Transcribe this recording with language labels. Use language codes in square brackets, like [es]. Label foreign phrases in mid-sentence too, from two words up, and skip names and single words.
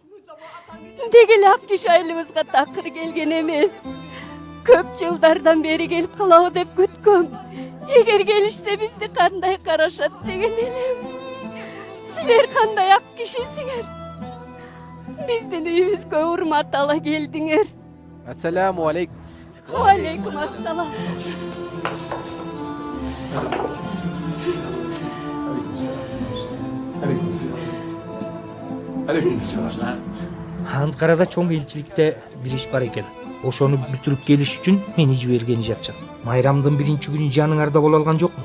[ky] Деги эле ак киши айылыбызга такыр келген эмес. Көп жылдардан бери келип калабы деп күткөм. Эгер келишсе бизди кандай карашат деген элем. Силер кандай ак кишисиңер? Биздин үйүбүзгө урмат ала келдиңер. [ar] السلام عليكم. عليكم السلام. [ky] Анкарада чоң элчиликте бир иш бар экен. Ошону бүтүрүп келиш үчүн мени жиберген жатчат. Майрамдын 1-күнү жаныңарда боло алган жокму?